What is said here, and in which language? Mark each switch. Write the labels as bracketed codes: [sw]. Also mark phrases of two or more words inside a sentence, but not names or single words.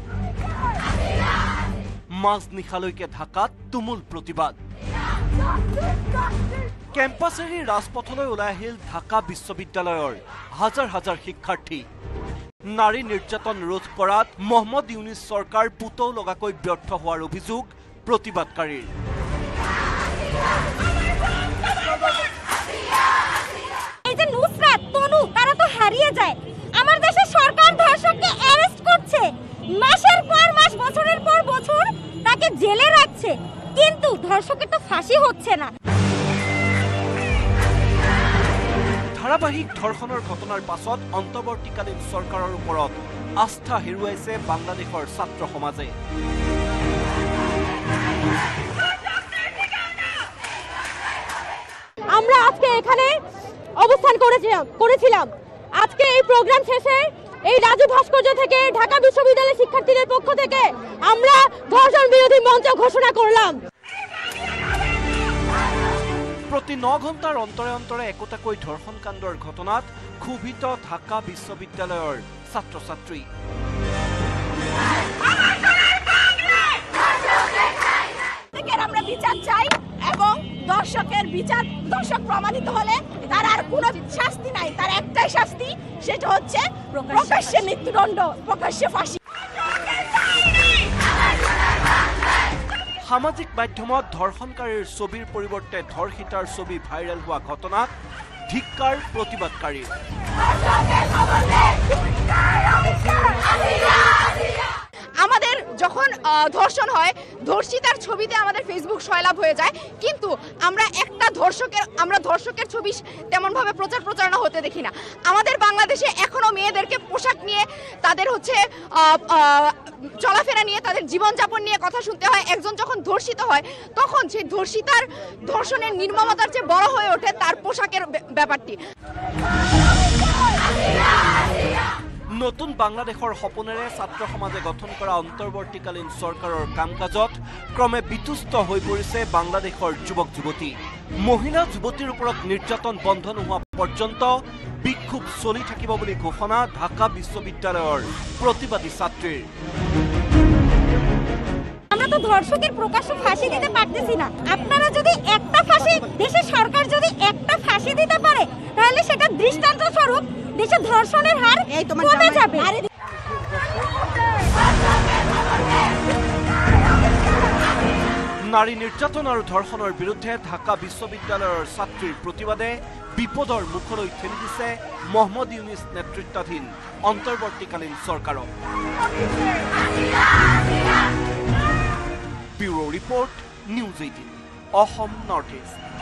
[as] মাজনিশালৈকে ঢাকাত তুমুল প্ৰতিবাদ। কেম্পাছ এৰি ৰাজপথলৈ ওলাই আহিল ঢাকা বিশ্ববিদ্যালয়ৰ হাজাৰ হাজাৰ শিক্ষাৰ্থী। নাৰী নিৰ্যাতন ৰোধ কৰাত মহম্মদ ইউনিছ চৰকাৰ পুতৌ লগাকৈ ব্যৰ্থ হোৱাৰ অভিযোগ প্ৰতিবাদকাৰীৰ। [bn] এই যে নুসরাত তনু তারা তো হারিয়ে যায়। আমার দেশের সরকার ধর্ষককে অ্যারেস্ট করছে, মাসের পর মাস বছরের পর বছর তাকে জেলে রাখছে, কিন্তু ধর্ষকের তো ফাঁসি হচ্ছে না। [as] ধাৰাবাহিক ধৰ্ষণৰ ঘটনাৰ পাছত অন্তৰ্বৰ্তীকালীন চৰকাৰৰ ওপৰত আস্থা হেৰুৱাইছে বাংলাদেশৰ ছাত্ৰ সমাজে। [bn] আমরা আজকে এখানে অবস্থান করেছিলাম। আজকে এই প্রোগ্রাম শেষে এই রাজু ভাস্কর্য থেকে ঢাকা বিশ্ববিদ্যালয়ের শিক্ষার্থীদের পক্ষ থেকে আমরা ধর্ষণ বিরোধী মঞ্চ ঘোষণা করলাম। [as] প্ৰতি 9 ঘণ্টাৰ অন্তৰে অন্তৰে একোটাকৈ ধৰ্ষণ কাণ্ডৰ ঘটনাত ক্ষোভিত ঢাকা বিশ্ববিদ্যালয়ৰ ছাত্ৰ ছাত্ৰী। [bn] আমরা বিচার চাই এবং দর্শক প্রমাণিত হলে তার আর কোনো শাস্তি নাই, তার একটাই শাস্তি, সেটা হচ্ছে প্রকাশ্যে মৃত্যুদণ্ড, প্রকাশ্যে ফাঁসি। [as] সামাজিক মাধ্যমত ধৰ্ষণকাৰীৰ ছবিৰ পৰিৱৰ্তে ধৰ্ষিতাৰ ছবি ভাইৰেল হোৱা ঘটনাত ধিক্কাৰ প্ৰতিবাদকাৰীৰ। [bn] আমাদের যখন ধর্ষণ হয়, ধর্ষিতার ছবিতে আমাদের ফেসবুক সয়লাভ হয়ে যায়, কিন্তু আমরা ধর্ষকের ছবি তেমন ভাবে প্রচারণা হতে দেখি না। আমাদের বাংলাদেশে এখনো মেয়েদেরকে পোশাক নিয়ে, তাদের হচ্ছে চলাফেরা নিয়ে, তাদের জীবনযাপন নিয়ে কথা শুনতে হয়। একজন যখন ধর্ষিত হয় তখন সেই ধর্ষিতার ধর্ষণের নির্মমতার চেয়ে বড় হয়ে ওঠে তার পোশাকের ব্যাপারটি। [as] নতুন বাংলাদেশৰ সপোনেৰে ছাত্ৰ সমাজে গঠন কৰা অন্তৰ্বৰ্তীকালীন চৰকাৰৰ কাম কাজত ক্ৰমে বিতুষ্ট হৈ পৰিছে বাংলাদেশৰ যুৱক যুৱতী। মহিলা যুৱতীৰ ওপৰত নিৰ্যাতন বন্ধ নোহোৱা পৰ্যন্ত বিক্ষোভ চলি থাকিব বুলি ঘোষণা ঢাকা বিশ্ববিদ্যালয়ৰ প্ৰতিবাদী ছাত্ৰীৰ। [bn] আমরা তো ধর্ষকের প্রকাশ্য ফাঁসি দিতে পারতেছি না। আপনারা যদি একটা ফাঁসি, দেশের সরকার যদি একটা ফাঁসি দিতে পারে, তাহলে সেটা দৃষ্টান্ত স্বরূপ দেশে ধর্ষণের হার কমে যাবে। [as] নারী নিৰ্যাতন আৰু ধৰ্ষণৰ বিৰুদ্ধে ঢাকা বিশ্ববিদ্যালয়ৰ ছাত্ৰীৰ প্ৰতিবাদে বিপদৰ মুখলৈ ঠেলি দিছে মহম্মদ ইউনিছ নেতৃত্বাধীন অন্তৰ্বৰ্তীকালীন চৰকাৰক। [en] bureau report, [as] নিউজ 18, অসম নৰ্থ ইষ্ট।